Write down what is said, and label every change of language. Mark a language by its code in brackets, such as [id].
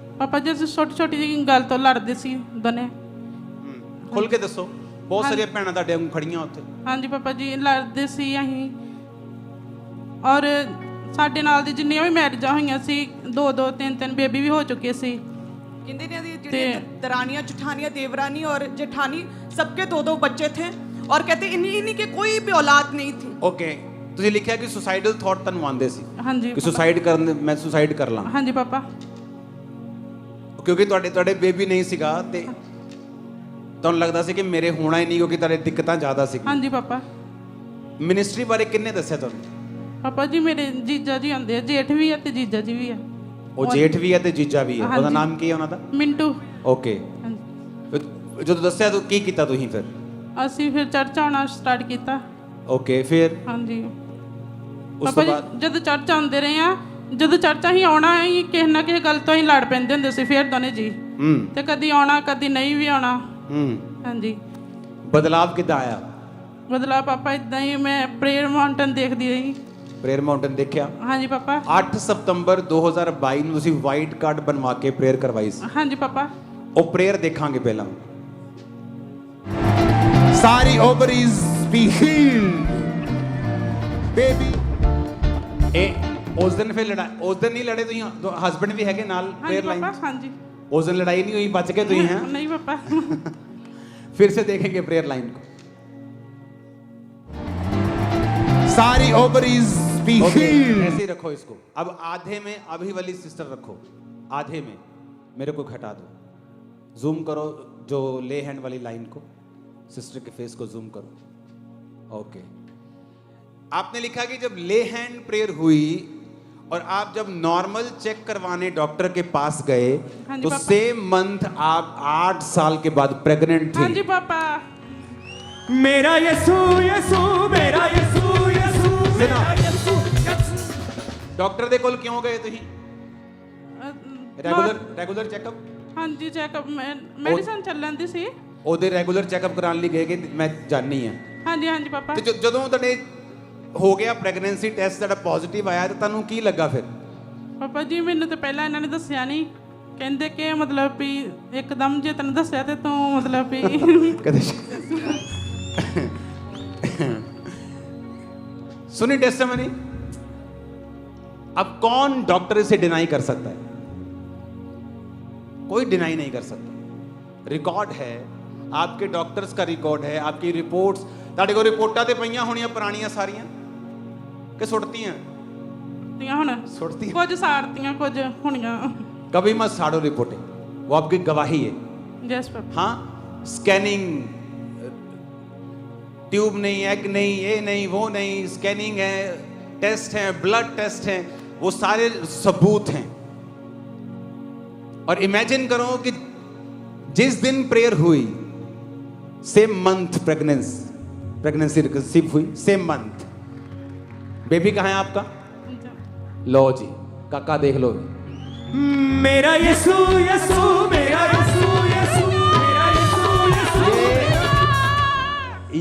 [pa] ਪਾਪਾ ਜੀ ਅਸੀਂ ਛੋਟੀ ਛੋਟੀ ਜਿਹੀ ਗੱਲ ਤੋਂ ਲੜਦੇ ਸੀ ਦੋਨੇ। ਖੁੱਲ ਕੇ ਦੱਸੋ। ਬਹੁਤ ਸਾਰੀਆਂ ਭੈਣਾਂ ਤੁਹਾਡੇ ਵਾਂਗੂ ਖੜੀਆਂ ਉੱਥੇ। ਹਾਂਜੀ ਪਾਪਾ ਜੀ ਲੜਦੇ ਸੀ ਅਸੀਂ, ਔਰ ਸਾਡੇ ਨਾਲ ਦੀ ਜਿੰਨੀਆਂ ਵੀ ਮੈਰਿਜਾਂ ਹੋਈਆਂ ਸੀ 2-2 3-3 ਬੇਬੀ ਵੀ ਹੋ ਚੁੱਕੇ ਸੀ। [hi] कहते हैं [pa] ਜਿਹੜੀ [hi] दरानियां जेठानियां देवरानी और जेठानी सबके 2-2 बच्चे थे और कहते इन्हीं के कोई भी औलाद नहीं थी। [pa] ਓਕੇ, ਤੁਸੀਂ ਲਿਖਿਆ ਕਿ ਸੁਸਾਈਡਲ ਥਾਟ ਤੁਹਾਨੂੰ ਆਉਂਦੇ ਸੀ ਹਾਂਜੀ ਕਿ ਸੁਸਾਈਡ ਕਰਨ, ਮੈਂ ਸੁਸਾਈਡ ਕਰ ਲਾਂ, ਹਾਂਜੀ ਪਾਪਾ, ਕਿਉਂਕਿ ਤੁਹਾਡੇ ਬੇਬੀ ਨਹੀਂ ਸੀਗਾ ਤੇ ਤੁਹਾਨੂੰ ਲੱਗਦਾ ਸੀ ਕਿ ਮੇਰੇ ਹੋਣਾ ਹੀ ਨਹੀਂ, ਕਿਉਂਕਿ ਤੁਹਾਡੇ ਦਿੱਕਤਾਂ ਜ਼ਿਆਦਾ ਸੀ। ਹਾਂਜੀ ਪਾਪਾ। ਮਿਨਿਸਟਰੀ ਬਾਰੇ ਕਿੰਨੇ ਦੱਸਿਆ ਤੁਹਾਨੂੰ? ਪਾਪਾ ਜੀ ਮੇਰੇ ਜੀਜਾ ਜੀ ਆਉਂਦੇ ਆ, ਜੇਠ ਵੀ ਆ ਤੇ ਜੀਜਾ ਜੀ ਵੀ ਆ। ਉਹ ਜੇਠ ਵੀ ਹੈ ਤੇ ਜੀਜਾ ਵੀ ਹੈ। ਉਹਦਾ ਹਾਂਜੀ। ਨਾਮ ਕੀ ਹੈ ਉਹਨਾਂ ਦਾ? ਮਿੰਟੂ। ਓਕੇ, ਹਾਂਜੀ ਜਦੋਂ ਦੱਸਿਆ ਤਾਂ ਕੀ ਕੀਤਾ ਤੁਸੀਂ ਫਿਰ? ਅਸੀਂ ਫਿਰ ਚਰਚ ਆਉਣਾ ਸਟਾਰਟ ਕੀਤਾ। ਓਕੇ, ਫਿਰ ਹਾਂਜੀ ਉਸ ਪਾਪਾ ਤੋਂ ਬਾਅਦ ਜਦੋਂ ਚਰਚ ਆਉਂਦੇ ਰਹੇ ਆ, ਜਦੋਂ ਚਰਚ ਅਸੀਂ ਆਉਣਾ ਹੈ ਕਿਸੇ ਨਾ ਕਿਸੇ ਗੱਲ ਤੋਂ ਹੀ ਲੜ ਪੈਂਦੇ ਹੁੰਦੇ ਸੀ ਫਿਰ ਦੋਨੇ ਜੀ, ਤੇ ਕਦੀ ਆਉਣਾ ਕਦੀ ਨਹੀਂ ਵੀ ਆਉਣਾ। ਹਾਂਜੀ, ਬਦਲਾਵ ਕਿੱਦਾਂ ਆਇਆ? ਬਦਲਾ ਪਾਪਾ ਇਦਾਂ ਹੀ ਮੈਂ ਪ੍ਰੇਅਰ ਮਾਊਂਟਨ ਦੇਖਦੀ ਰਹੀ। ਪ੍ਰੇਅਰ ਮਾਊਂਟਨ ਦੇਖਿਆ? ਹਾਂਜੀ ਪਾਪਾ। 8 ਸਤੰਬਰ 2022 ਨੂੰ ਤੁਸੀਂ ਵਾਈਟ ਕਾਰਡ ਬਣਵਾ ਕੇ ਪ੍ਰੇਅਰ ਕਰਵਾਈ ਸੀ। ਹਾਂਜੀ ਪਾਪਾ। ਉਹ ਪ੍ਰੇਅਰ ਦੇਖਾਂਗੇ ਪਹਿਲਾਂ। [en] सारी ovaries be healed, baby. [pa] ਇਹ ਉਸ ਦਿਨ ਫਿਰ ਉਸ ਦਿਨ ਨਹੀਂ ਲੜੇ ਤੁਸੀਂ? ਹਸਬੰਡ ਵੀ ਹੈਗੇ ਨਾਲ ਹਾਂਜੀ ਪ੍ਰੇਅਰ ਲਾਈਨ? ਪਾਪਾ। ਹਾਂਜੀ [hi] उस दिन लड़ाई नहीं हुई, बच गए तो ही हैं। नहीं पापा। फिर से देखेंगे प्रेयर लाइन को। [en] सारी ovaries be healed. [hi] ऐसे ही रखो इसको। अब आधे में अभी वाली सिस्टर रखो, आधे में मेरे को घटा दो। जूम करो जो ले हैंड वाली लाइन को, सिस्टर के फेस को जूम करो। ओके, आपने लिखा कि जब ले हैंड प्रेयर हुई और आप जब नॉर्मल चेक करवाने डॉक्टर के पास गए तो सेम मंथ आप 8 साल के बाद प्रेग्नेंट थे। हाँ जी पापा। मेरा यसू यसू मेरा यसू यसू मेरा यसू। [pa] डॉक्टर दे कोल क्यों गए तुही? Regular checkup? [hi] हाँ जी चेकअप मेडिसिन [pa] ਚੱਲਣ ਦੀ ਸੀ। ਉਹਦੇ ਰੈਗੂਲਰ ਚੈੱਕਅਪ ਕਰਾਉਣ ਲਈ ਗਏ ਕਿ ਮੈਂ ਜਾਣੀ ਆ। ਹਾਂਜੀ ਹਾਂਜੀ ਪਾਪਾ। ਤੇ ਜਦੋਂ ਤੁਹਾਡੇ ਹੋ ਗਿਆ ਪ੍ਰੈਗਨੈਂਸੀ ਟੈਸਟ ਤੁਹਾਡਾ ਪੋਜ਼ਿਟਿਵ ਆਇਆ ਤੇ ਤੁਹਾਨੂੰ ਕੀ ਲੱਗਾ ਫਿਰ? ਪਾਪਾ ਜੀ ਮੈਨੂੰ ਤਾਂ ਪਹਿਲਾਂ ਇਹਨਾਂ ਨੇ ਦੱਸਿਆ ਨਹੀਂ, ਕਹਿੰਦੇ ਕਿ ਮਤਲਬ ਵੀ ਇੱਕਦਮ ਜੇ ਤੈਨੂੰ ਦੱਸਿਆ ਤੇ ਤੂੰ ਮਤਲਬ ਵੀ ਕਦੇ [hi] सुनी टेस्टिमनी? अब कौन डॉक्टर इसे डिनाई कर सकता है? कोई डिनाई नहीं कर सकता। रिकॉर्ड है, आपके डॉक्टर्स का रिकॉर्ड है, आपकी रिपोर्ट्स। [pa] ਤੁਹਾਡੇ ਕੋਲ ਰਿਪੋਰਟਾਂ ਤੇ ਪਈਆਂ ਹੋਣੀਆਂ ਪੁਰਾਣੀਆਂ ਸਾਰੀਆਂ ਕਿ ਸੁੱਟਤੀਆਂ? ਹੁਣ ਸੁੱਟਤੀਆਂ, ਕੁਝ ਸਾੜਤੀਆਂ ਕੁਝ ਹੋਣੀਆਂ। [hi] कभी मत साड़ो रिपोर्टें, वो आपकी गवाही है। Yes papa. हाँ, स्कैनिंग, ट्यूब नहीं, एग नहीं, ये नहीं, वो नहीं, स्कैनिंग है, टेस्ट है, ब्लड टेस्ट है, वो सारे सबूत हैं। और इमेजिन करो कि जिस दिन प्रेयर हुई सेम मंथ प्रेगनेंसी रिसीव हुई, सेम मंथ बेबी कहाँ है आपका? लो जी, काका देख लो। मेरा यसू यसू मेरा यसू यसू मेरा यसू यसू।